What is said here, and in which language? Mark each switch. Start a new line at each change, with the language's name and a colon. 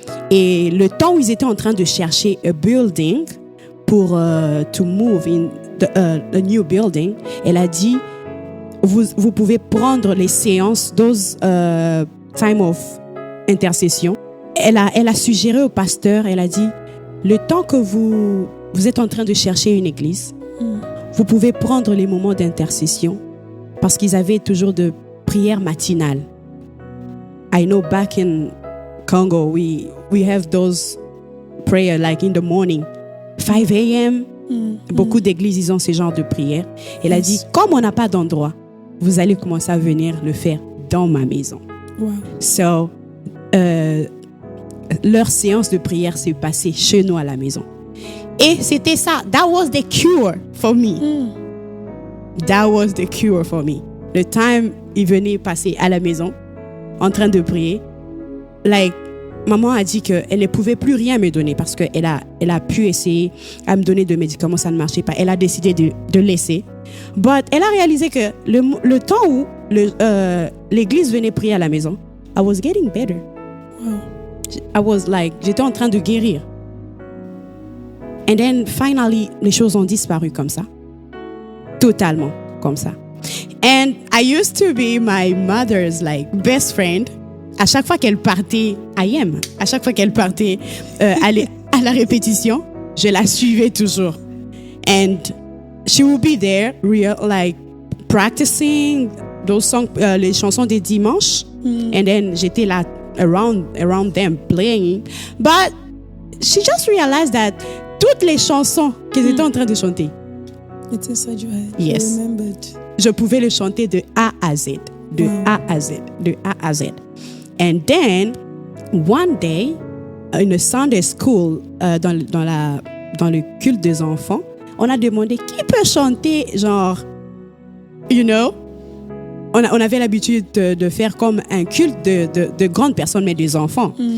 French: Et le temps où ils étaient en train de chercher un building pour
English: to move in a new building,
French: elle a dit, vous pouvez prendre les séances,
English: those time of intercession.
French: Elle a suggéré au pasteur, elle a dit, le temps que vous êtes en train de chercher une église, vous pouvez prendre les moments d'intercession parce qu'ils avaient toujours de prières matinales.
English: I know back in Congo, we have those prayers like in the morning, 5 a.m.
French: Beaucoup d'églises, ils ont ce genre de prières. Elle a dit, comme on n'a pas d'endroit, vous allez commencer à venir le faire dans ma maison.
English: Wow.
French: So, leur séance de prière s'est passée chez nous à la maison. Et c'était ça.
English: That was the cure for me. That was the cure for me.
French: Le time, il venait passer à la maison, en train de prier. Like, maman a dit qu'elle ne pouvait plus rien me donner parce qu'elle a pu essayer à me donner de médicaments, ça ne marchait pas. Elle a décidé de laisser. But elle a réalisé que le temps où l'église venait prier à la maison,
English: I was getting better.
French: Wow. J'étais en train de guérir.
English: And then finally,
French: les choses ont disparu comme ça. Totalement comme ça.
English: And I used to be my mother's best friend.
French: À chaque fois qu'elle partait, à chaque fois qu'elle partait aller à la répétition, je la suivais toujours.
English: And she would be there, practicing those songs,
French: les chansons des dimanches.
English: And then
French: j'étais là
English: around them playing. But she just realized that
French: toutes les chansons qu'ils étaient en train de chanter,
English: It's inside your head. Yes. You remembered.
French: Je pouvais le chanter de A à Z, de A à Z, de A à Z.
English: And then, one day, in a Sunday school,
French: dans le culte des enfants, on a demandé qui peut chanter, genre,
English: you know,
French: on avait l'habitude de faire comme un culte de grandes personnes, mais des enfants.